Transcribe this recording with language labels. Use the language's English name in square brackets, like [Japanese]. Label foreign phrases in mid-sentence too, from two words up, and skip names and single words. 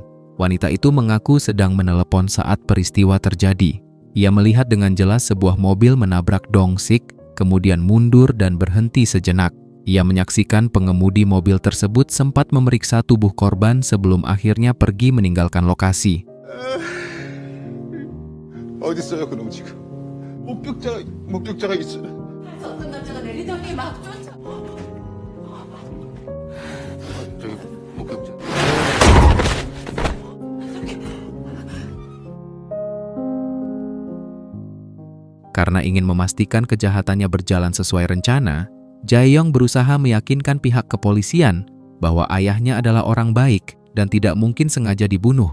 [Indonesian] Wanita itu mengaku sedang menelepon saat peristiwa terjadi. Ia melihat dengan jelas sebuah mobil menabrak Dong-sik, kemudian mundur dan berhenti sejenak. Ia menyaksikan pengemudi mobil tersebut sempat memeriksa tubuh korban sebelum akhirnya pergi meninggalkan lokasi. [Korean] 어디 있어요 그럼 지금? 목격자가 있어요. 어떤 남자가 내리더니 막 쫓아. 저기 목격자 [Indonesian] Karena ingin memastikan kejahatannya berjalan sesuai rencana, Jae-yong berusaha meyakinkan pihak kepolisian bahwa ayahnya adalah orang baik dan tidak mungkin sengaja dibunuh.